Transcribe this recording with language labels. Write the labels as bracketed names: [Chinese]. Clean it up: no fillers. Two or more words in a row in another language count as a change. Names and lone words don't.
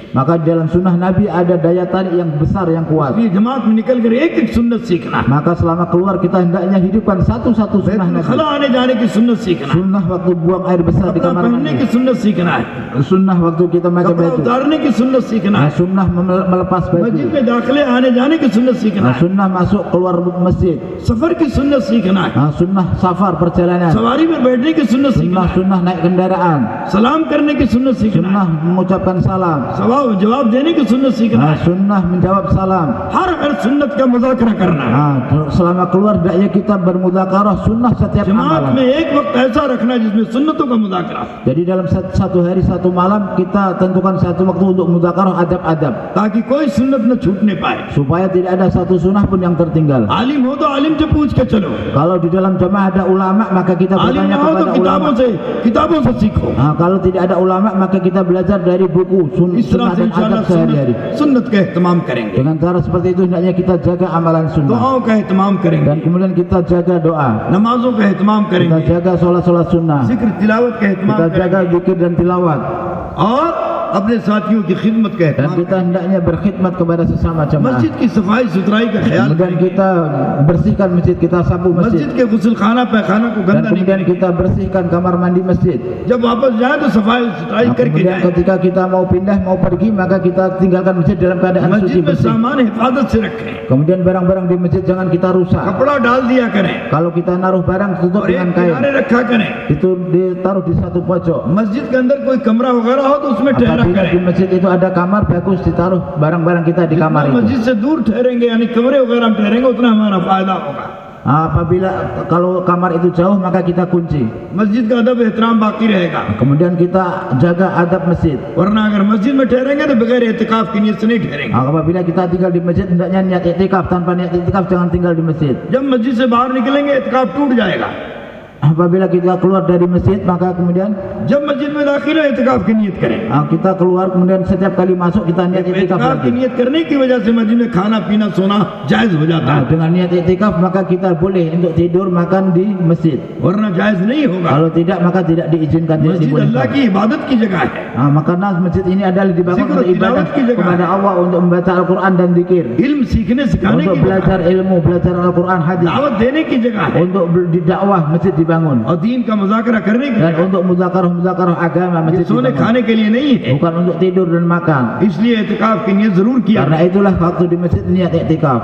[Indonesian] Maka dalam sunnah Nabi ada daya tarik yang besar, yang kuat. [Hindi] ये जमात में निकल कर एक एक सुन्नत सीखना, [Indonesian] Maka selama keluar kita hendaknya hidupkan satu-satu sunnah बैतुल Nabi. खला [Hindi] आने जाने की सुन्नत सीखना, [Indonesian] Sunnah waktu buang air besar di कपड़ा kamar [Hindi] पहनने की mandi. सुन्नत सीखना है, [Indonesian] Sunnah waktu kita pakai कपड़ा baju. [Hindi] उतारने की सुन्नत सीखना है, [Indonesian] Sunnah melepas मस्जिद baju. [Hindi] में दाखिले आने जाने की सुन्नत सीखना है, [Indonesian] Sunnah masuk keluar masjid. [Hindi] सफर की सुन्नत सीखना है, [Indonesian] Sunnah safar perjalanan. [Hindi] सवारी में बैठने की सुन्नत सीखना है, [Indonesian] Sunnah naik kendaraan. [Hindi] सलाम करने की सुन्नत सीखना [Indonesian] Sunnah mengucapkan salam. [Hindi] जवाब देने की सुन्नत सीखना है, [Indonesian] Sunnah menjawab salam. [Hindi] हर सुन्नत का मुज़ाकरा करना है। [Indonesian] Selama keluar hendaknya kita bermudzakarah sunnah setiap जमात amalan. [Hindi] में एक वक्त ऐसा रखना है जिसमें सुन्नतों का मुज़ाकरा, [Indonesian] Jadi dalam satu hari satu malam kita tentukan satu waktu untuk mudzakarah adab-adab [Hindi] ताकि कोई सुन्नत न छूटने पाए। [Indonesian] supaya tidak ada satu sunnah pun yang tertinggal. [Hindi] आलिम हो तो आलिम से पूछ के चलो, [Indonesian] Kalau di dalam jamaah ada ulama maka kita आलिम bertanya [Hindi] ना हो तो [Indonesian] kepada ulama. [Hindi] किताबों से सीखो। [Indonesian] Kalau tidak ada ulama maka kita belajar dari buku [Hindi] इस तरह sunnah से [Indonesian] dan adab sehari-hari. [Hindi] सुन्नत का एहतमाम करेंगे, [Indonesian] Dengan cara seperti itu hendaknya kita jaga amalan sunnah [Hindi] दुआओं का एहतमाम करेंगे, [Indonesian] dan kemudian kita jaga doa, [Hindi] नमाजों का एहतमाम kita करेंगे, [Indonesian] jaga sholat sunnah, [Hindi] जिक्र तिलावत का एहतमाम [Indonesian] kita jaga करेंगे zikir dan tilawat, [Hindi] और अपने साथियों की खिदमत का dan एहतमाम kita करेंगे। [Indonesian] hendaknya berkhidmat kepada sesama jemaah. [Hindi] मस्जिद की सफाई सुथराई का ख्याल Kemudian करेंगे, [Indonesian] kita bersihkan masjid, kita sapu मस्जिद masjid, [Hindi] के गुस्ल खाना पैखाना को dan गंदा नहीं kemudian करेंगे। [Indonesian] kita bersihkan kamar mandi masjid. [Hindi] जब वापस जाए तो सफाई सुथराई करके Kemudian जाए। [Indonesian] ketika kita mau pindah, mau pergi, maka kita tinggalkan masjid dalam keadaan suci [Hindi] मस्जिद में bersih. सामान हिफाजत से रखें, [Indonesian] Kemudian barang-barang di masjid jangan kita rusak. [Hindi] कपड़ा डाल दिया करें [Indonesian] Kalau kita naruh barang tutup [Hindi] और एक [Indonesian] dengan kain, [Hindi] किनारे रखा करें। [Indonesian] itu ditaruh di satu pojok. [Hindi] मस्जिद के अंदर कोई कमरा वगैरह हो तो उसमें ठहरा [Indonesian] Apabila di करें। masjid itu ada kamar, bagus ditaruh barang-barang kita di जितना kamar itu. [Hindi] मस्जिद से दूर ठहरेंगे यानी कमरे वगैरह में ठहरेंगे उतना हमारा फायदा होगा। [Indonesian] Apabila kalau kamar itu jauh maka kita kunci. [Hindi] मस्जिद का अदब एहतराम बाकी रहेगा, [Indonesian] Kemudian kita jaga adab masjid. [Hindi] वरना अगर मस्जिद में ठहरेंगे तो बगैर एहतिकाफ की नीयत से नहीं ठहरेंगे। [Indonesian] Apabila kita tinggal di masjid hendaknya niat iktikaf, tanpa niat iktikaf jangan tinggal di masjid. [Hindi] जब मस्जिद से बाहर निकलेंगे एहतिकाफ टूट जाएगा। [Indonesian] Apabila kita keluar dari masjid, maka kemudian [Hindi] जब मस्जिद में दाखिल हो इत्तिकाफ की नियत करें। [Indonesian] kita keluar, kemudian setiap kali masuk kita niat i'tikaf [Hindi] इत्तिकाफ की lagi. नियत करने की वजह से मस्जिद में खाना पीना सोना जायज हो जाता है, [Indonesian] Dengan niat i'tikaf maka kita boleh untuk tidur makan di masjid. [Hindi] वरना जायज नहीं होगा। [Indonesian] Kalau tidak maka tidak diizinkan, tidak [Hindi] मस्जिद अल्लाह dibolehkan. की इबादत की जगह है, [Indonesian] Maka masjid ini adalah dibangun Zikr untuk ibadah [Hindi] तिलावत की जगह. [Indonesian] kepada Allah, untuk membaca Al-Quran dan zikir, [Hindi] इल्म सीखने सिखाने untuk की जगह [Indonesian] belajar ilmu, belajar Al-Quran, है, hadis, [Hindi] दावत देने की जगह है [Indonesian] untuk didakwah masjid dibangun, [Hindi] और दीन का मुज़ाकरा करने की dan जगह [Indonesian] untuk muzakarah agama [Hindi] है। ये masjid सोने dibangun, खाने के लिए नहीं है, [Indonesian] bukan untuk tidur dan makan. [Hindi] इसलिए इत्तिकाफ की नियत जरूर किया [Indonesian] Karena itulah waktu di masjid niat i'tikaf,